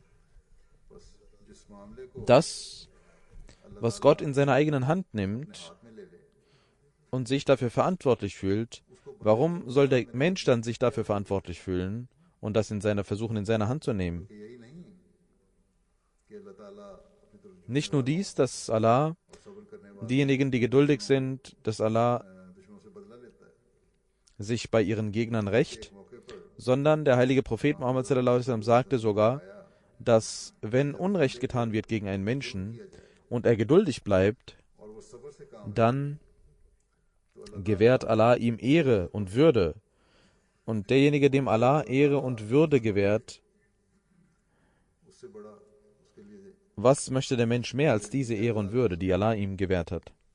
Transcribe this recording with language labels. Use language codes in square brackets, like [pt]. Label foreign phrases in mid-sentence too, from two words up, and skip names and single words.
[de] Das, was Gott in seiner eigenen Hand nimmt und sich dafür verantwortlich fühlt, warum soll der Mensch dann sich dafür verantwortlich fühlen und das versuchen in seiner Hand zu nehmen? Nicht nur dies, dass Allah diejenigen, die geduldig sind, dass Allah sich bei ihren Gegnern rächt, sondern der heilige Prophet Muhammad [ar] صلى الله عليه وسلم [de] sagte sogar, dass wenn Unrecht getan wird gegen einen Menschen und er geduldig bleibt, dann gewährt Allah ihm Ehre und Würde. Und derjenige, dem Allah Ehre und Würde gewährt, was möchte der Mensch mehr als diese Ehre und Würde, die Allah ihm gewährt hat?